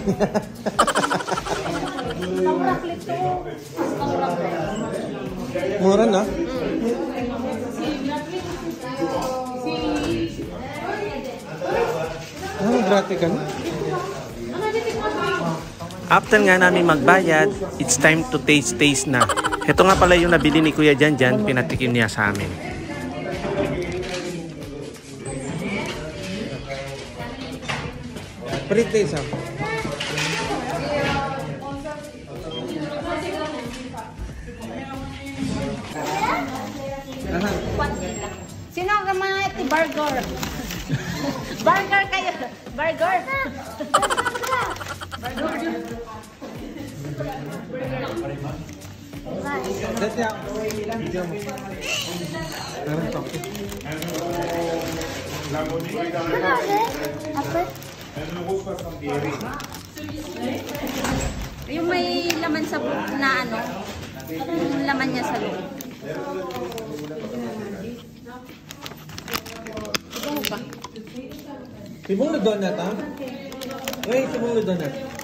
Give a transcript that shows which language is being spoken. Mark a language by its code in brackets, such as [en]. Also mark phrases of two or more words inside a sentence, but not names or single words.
[tl] Mura na? Grabe ka na. After nga namin magbayad, [en] it's time to taste na. [tl] Ito nga pala yung nabili ni Kuya Janjan, pinatikim niya sa amin. Palit taste ha. Sino ang mga burger? Burger kayo! Burger! Set ya. [fr] La monnaie est dans la Après? 1,70 €. [tl] Yung may laman sa na ano, yung laman niya sa loob. pa. Sibong na donut, ha? Ay, sibong na donut.